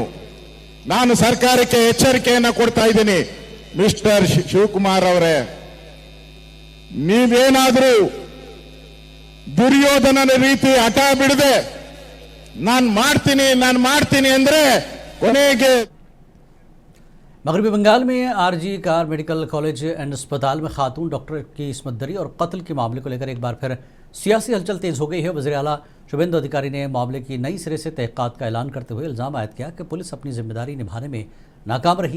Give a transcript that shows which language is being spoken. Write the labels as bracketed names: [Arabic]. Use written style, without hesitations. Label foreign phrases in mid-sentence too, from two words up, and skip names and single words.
[Kannada] ನಾನು ಸರ್ಕಾರಕ್ಕೆ ಎಚ್ಚರಿಕೆಯನ್ನ ಕೊಡ್ತಾ ಇದ್ದೀನಿ, ಮಿಸ್ಟರ್ ಶಿವಕುಮಾರ್ ಅವರೇ, ನೀವೇನಾದರೂ ದುರ್ಯೋಧನನ ರೀತಿ ಹಠ ಬಿಡದೆ ನಾನು ಮಾಡ್ತೀನಿ ಅಂದ್ರೆ ಕೊನೆಗೆ। [Urdu] مغربی بنگال میں آر جی کار میڈیکل کالج اینڈ اسپتال میں خاتون ڈاکٹر کی عصمت دری اور قتل کے معاملے کو لے کر ایک بار پھر سیاسی ہلچل تیز ہو گئی ہے. وزیر اعلیٰ شوبھیندو ادھیکاری نے معاملے کی نئی سرے سے تحقیقات کا اعلان کرتے ہوئے الزام عائد کیا کہ پولیس اپنی ذمہ داری نبھانے میں ناکام رہی.